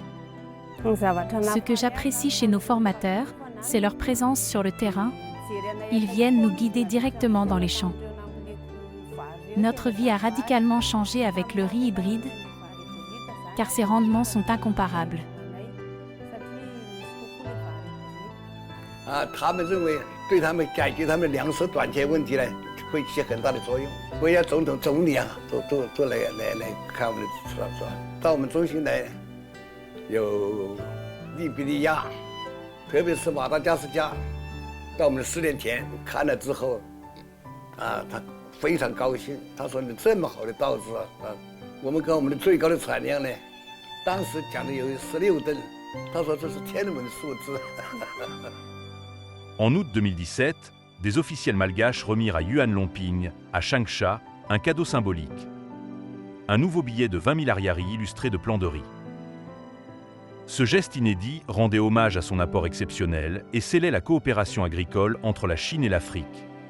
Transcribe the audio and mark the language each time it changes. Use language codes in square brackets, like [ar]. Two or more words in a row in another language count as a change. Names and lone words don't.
[fr] Ce que j'apprécie chez nos formateurs, c'est leur présence sur le terrain. Ils viennent nous guider directement dans les champs. Notre vie a radicalement changé avec le riz hybride, car ses rendements sont incomparables. [zh] 他们认为对他们解决他们粮食短缺问题呢，会起很大的作用。国家总统、总理啊，都来看我们的是吧？到我们中心来，有利比利亚，特别是马达加斯加，到我们的试炼田看了之后，他非常高兴。他说：“你这么好的稻子我们跟我们的最高的产量呢，当时讲的有16吨。” 他说：“这是天文的数字。” [fr] En août 2017, des officiels malgaches remirent à Yuan Longping, à Changsha, un cadeau symbolique. Un nouveau billet de 20 000 ariary illustré de plants de riz. Ce geste inédit rendait hommage à son apport exceptionnel et scellait la coopération agricole entre la Chine et l'Afrique.